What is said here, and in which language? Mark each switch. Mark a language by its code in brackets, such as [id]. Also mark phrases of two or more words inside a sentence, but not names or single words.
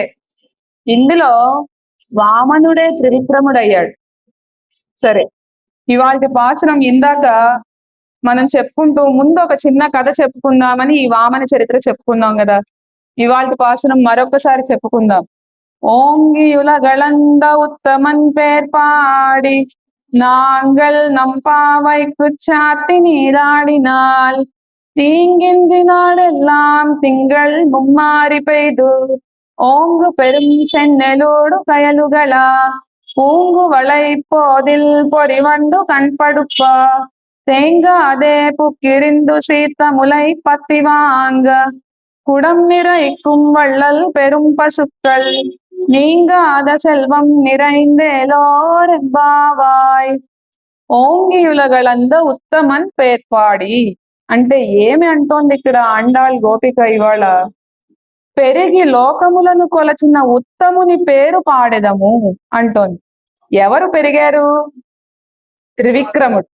[te] ఇందులో వామనుడే త్రివిక్రముడయ్యాడు. సరే, ఇవాళ పాసురం ఇందాక మనం చెప్పుకుంటూ ముందు ఒక చిన్న కథ చెప్పుకుందామని ఈ వామన చరిత్ర చెప్పుకున్నాం కదా. ఇవాళ పాసురం మరొకసారి చెప్పుకుందాం. [ta] ஓங்கியுலகளந்த உத்தமன் பேர் பாடி நாங்கள் நம்பாவை குச்சாத்தி நீராடினால் தீங்கின்றி நாடெல்லாம் திங்கள் மும்மாறி பெய்து ஓங்கு பெரும் சென்னலோடு கயலுகளா பூங்கு வளை போதில் பொறிவண்டு கண்படுப்ப தேங்காதே புக்கிரிந்து சீத்த முலை பத்தி வாங்க குடம் நிறைக்கும் வள்ளல் பெரும் பசுக்கள் நீங்காத செல்வம் நிறைந்தேலோரெంబావాయ్. ஓங்கியுலகளந்த உத்தமன் பேர்பாடி. [te] అంటే ఏమి అంటోంది ఇక్కడ ఆండాళ్ గోపిక ఇవాళ? పెరిగి లోకములను కొలచిన ఉత్తముని పేరు పాడెదము అంటోంది. ఎవరు పెరిగారు? త్రివిక్రముడు.